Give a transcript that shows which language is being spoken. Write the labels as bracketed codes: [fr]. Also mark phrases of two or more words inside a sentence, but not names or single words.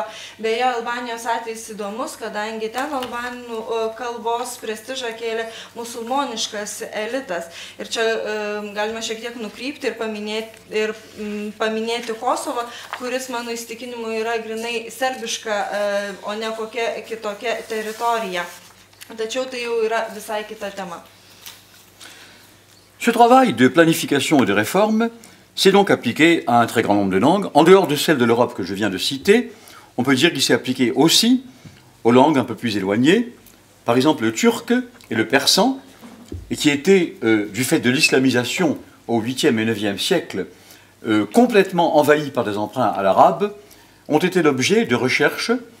[lt] Beje, Albanijos atvejs įdomus, kadangi ten albanų kalbos prestižą kėlė musulmoniškas elitas. Ir čia galima šiek tiek nukrypti ir paminėti Kosovą, kuris mano įsitikinimu yra grinai serbiška, o ne kokia kitokia teritorija. Tačiau tai jau yra visai kita tema. [fr] Ce travail de planification et de réforme s'est donc appliqué à un très grand nombre de langues. En dehors de celle de l'Europe que je viens de citer, on peut dire qu'il s'est appliqué aussi aux langues un peu plus éloignées, par exemple le turc et le persan, et qui étaient, du fait de l'islamisation au 8e et 9e siècle, complètement envahis par des emprunts à l'arabe, ont été l'objet de recherches